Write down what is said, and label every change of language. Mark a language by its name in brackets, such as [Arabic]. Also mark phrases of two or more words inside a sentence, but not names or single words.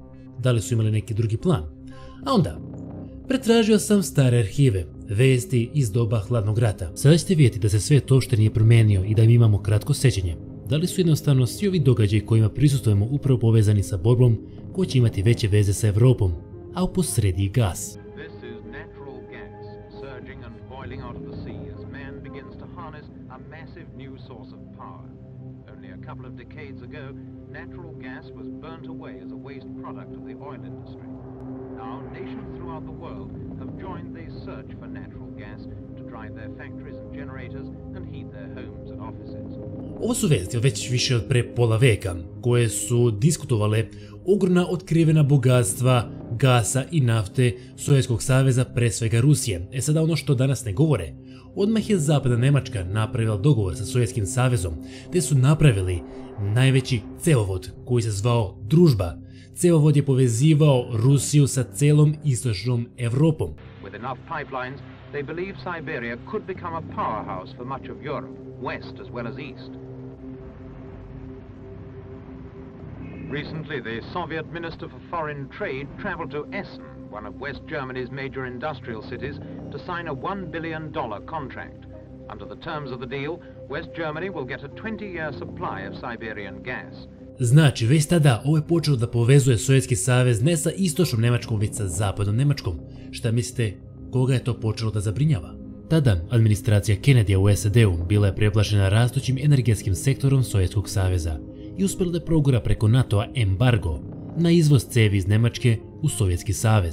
[Serbian] Da li su imali neki drugi plan? A onda, pretražio sam stare arhive Vesti iz doba hladnog rata. Sada ćete vidjeti da se sve to uopšte nije promijenio i da mi imamo kratko sjećanje. Da li su jednostavno svi ovi događaji kojima prisustvujemo upravo povezani sa borbom koja će imati veće veze sa Evropom, a u posredi gas. [English] A couple of decades ago, natural gas was burnt away as a waste product of the oil industry. Now, nations throughout the world have joined the search for natural gas to drive their factories and generators and heat their homes and offices. [Serbian] Ovo su vesti već više od pre pola veka, koje su diskutovale ogromna otkrivena bogatstva gasa i nafte Sovjetskog saveza, pre svega Rusije. Sada ono što danas ne govore, odmah je zapadna Nemačka napravila dogovor sa Sovjetskim savezom, te su napravili najveći cevovod koji se zvao Družba. Cevovod je povezivao Rusiju sa celom istočnom Evropom. [English] With enough pipelines, they believe Siberia could become a powerhouse for much of Europe, west as well as east. Recently, the Soviet Minister for Foreign Trade traveled to Essen, one of West Germany's major industrial cities, to sign a $1 billion contract. Under the terms of the deal, West Germany will get a 20-year supply of Siberian gas. [Serbian] Znači, već tada ovo je počelo da povezuje Sovjetski savez ne sa istočnom Nemačkom, već sa zapadnom Nemačkom. Šta mislite, koga je to počelo da zabrinjava? Tada, administracija Kennedya u SAD-u bila je preplašena rastućim energetskim sektorom Sovjetskog saveza i uspjela da progura preko NATO-a embargo na izvoz cevi iz Nemačke u Sovjetski savez.